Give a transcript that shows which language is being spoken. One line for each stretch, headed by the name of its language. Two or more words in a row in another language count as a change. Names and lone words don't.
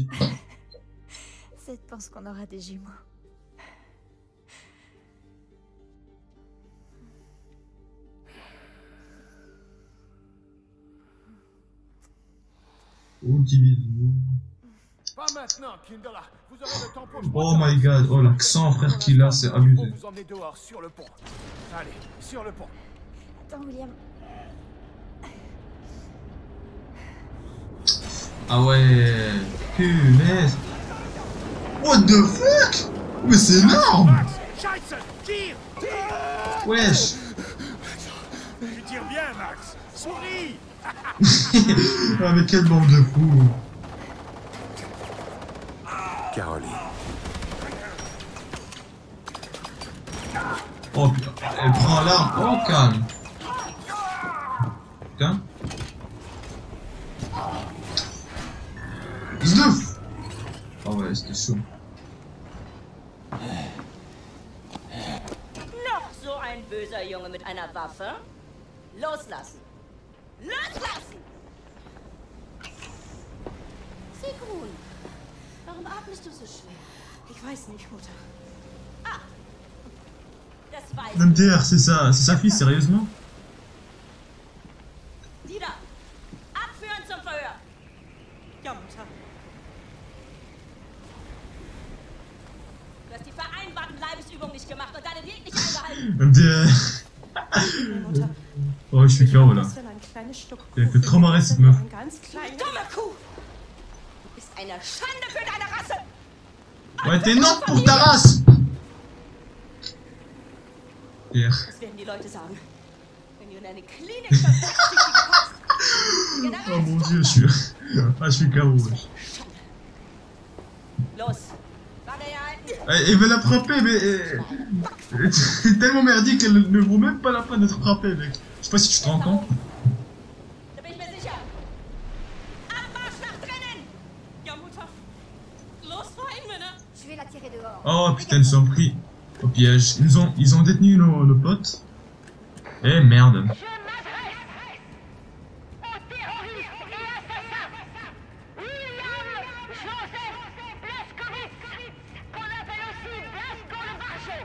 French: Seth pense qu'on aura des jumeaux. Oh, petit bisou. Pas maintenant, Kindala. Vous aurez le temps pour...
English: Oh my god,
French: oh l'accent, frère, qu'il a, c'est abusé. Vous emmenez dehors, sur le pont. Allez, sur le pont. Attends, William. Ah ouais, punaise.
English: What the fuck?
French: Mais c'est énorme. Scheiße, tire. Wesh. Tu tires bien, Max. Souris. Ah mais quelle bande de fous. Caroline, Oh putain, elle prend l'arme. Oh calme. Putain. 19. Oh ouais, c'était chaud.
German: Noch so ein böser Junge mit einer Waffe? Loslassen! Loslassen! Sigrun, warum atmest du so schwer? Ich weiß nicht, Mutter. Ah, das weiß ich.
French: MDR, c'est sa fille, sérieusement?
German: Dida, abführen zum Verhör! Ja, Mutter. Du hast die vereinbarten Leibesübungen nicht gemacht und deinen Weg nicht eingehalten.
French: MDR.
German: Mutter.
French: Oh, je suis KO là.
German: Das wäre ein kleines Stück
French: Elle
German: Kuchen.
French: fait trop marrer cette meuf.
German: Ein ganz kleines... Dumme Kuh! Du bist eine Schande für deine Rasse!
French: Ouais, t'es non pour ta race. Pierre.
German: Das werden die Leute sagen. Wenn du in eine Klinik verpflichtet kommst.
French: Oh mon dieu, je suis KO. Wesh.
German: Los! Warte hier halten!
French: Elle veut la frapper, mais c'est tellement merdique qu'elle ne vaut même pas la peine d'être frappée, mec. Je sais pas si tu te rends compte.
German: Da bin ich mir sicher! Abmarsch nach drinnen! Ja, Mutter. Los, rein, Männer.
French: Je vais la tirer dehors. Oh putain, ils sont pris au piège. Ils ont détenu nos potes. Eh merde. Je m'adresse aux terroristes et assassins. William Joseph Blaskowitz, qu'on appelle aussi Blasco le Marchand.